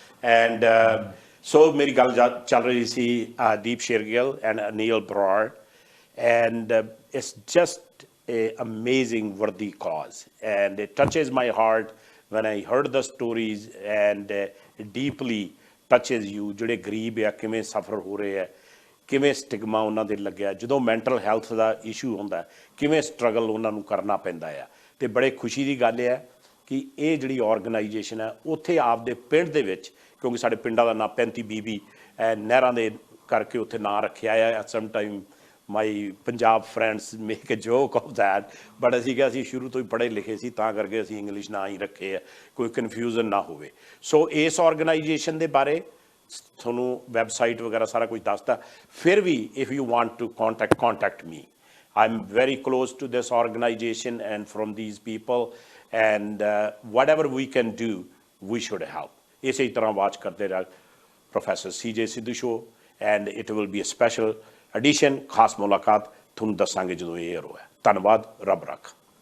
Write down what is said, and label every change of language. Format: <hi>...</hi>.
<en>And so</en> <pa>meri gal chal rahi si Deep Shergil and Anil Brar.</pa> <en>And it's just an amazing, worthy cause. And it touches my heart when I heard the stories, and it deeply touches you.</en> <pa>ਜਿਹੜੇ ਗਰੀਬ ਆ ਕਿਵੇਂ ਸਫਰ ਹੋ ਰਹੇ ਆ ਕਿਵੇਂ stigma ਉਹਨਾਂ ਦੇ ਲੱਗਿਆ ਜਦੋਂ ਮੈਂਟਲ ਹੈਲਥ ਦਾ ਇਸ਼ੂ ਹੁੰਦਾ ਕਿਵੇਂ ਸਟਰਗਲ ਉਹਨਾਂ ਨੂੰ ਕਰਨਾ ਪੈਂਦਾ ਆ ਤੇ ਬੜੇ ਖੁਸ਼ੀ ਦੀ ਗੱਲ ਹੈ ਕਿ ਇਹ ਜਿਹੜੀ ਆਰਗੇਨਾਈਜੇਸ਼ਨ ਹੈ ਉੱਥੇ ਆਪਦੇ ਪਿੰਡ ਦੇ ਵਿੱਚ ਕਿਉਂਕਿ ਸਾਡੇ ਪਿੰਡਾਂ ਦਾ ਨਾਂ 35 ਨਹਿਰਾਂ ਦੇ ਕਰਕੇ ਉੱਥੇ ਨਾਂ ਰੱਖਿਆ ਆ some time</pa> <en>my Punjab friends make a joke of that,</en> <pa>but ਅਸੀਂ ਕਿਹਾ ਅਸੀਂ ਸ਼ੁਰੂ ਤੋਂ ਹੀ ਪੜ੍ਹੇ ਲਿਖੇ ਸੀ ਤਾਂ ਕਰਕੇ ਅਸੀਂ ਇੰਗਲਿਸ਼ ਨਾ ਹੀ ਰੱਖੇ ਆ ਕੋਈ ਕਨਫਿਊਜ਼ਨ ਨਾ ਹੋਵੇ ਸੋ ਇਸ ਆਰਗੇਨਾਈਜੇਸ਼ਨ ਦੇ ਬਾਰੇ ਤੁਹਾਨੂੰ ਵੈਬਸਾਈਟ ਵਗੈਰਾ ਸਾਰਾ ਕੁਝ ਦੱਸਦਾ। ਫਿਰ ਵੀ</pa> <en>If you want to contact me. I'm very close to this organization and from these people, and whatever we can do, we should help.</en> <pa>ਇਸੇ ਤਰ੍ਹਾਂ ਵਾਚ ਕਰਦੇ ਰਹਿ professor CJ Sidhu show,</pa> <en>and it will be a special edition,</en> <pa>ਖਾਸ ਮੁਲਾਕਾਤ ਤੁਹਾਨੂੰ ਦੱਸਾਂਗੇ ਜਦੋਂ ਇਹ ਏਅਰ ਹੋਇਆ। ਧੰਨਵਾਦ, ਰੱਬ ਰੱਖ।</pa>